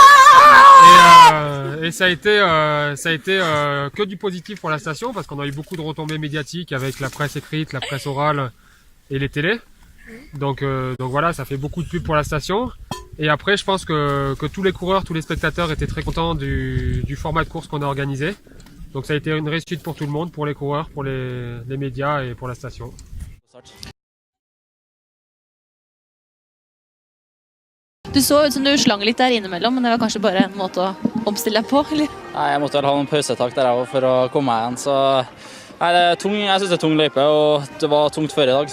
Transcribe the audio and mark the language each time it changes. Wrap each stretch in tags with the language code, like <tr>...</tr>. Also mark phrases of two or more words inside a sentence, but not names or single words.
<fr>Et ça a été que du positif pour la station parce qu'on a eu beaucoup de retombées médiatiques avec la presse écrite, la presse orale et les télés. Donc voilà, ça fait beaucoup de pub pour la station. Et après, je pense que tous les coureurs, tous les spectateurs étaient très contents du format de course qu'on a organisé. Donc ça a été une réussite pour tout le monde, pour les coureurs, pour les médias et pour la station.</fr> <no>Du så ut som du slang litt der innimellom, men det var kanskje bare en måte å omstille deg på, eller? Nei, jeg måtte vel ha noen pausetak der jeg for å komme meg igjen. Så nei, det er tung, jeg synes det er tung løype, og det var tungt før i dag.</no>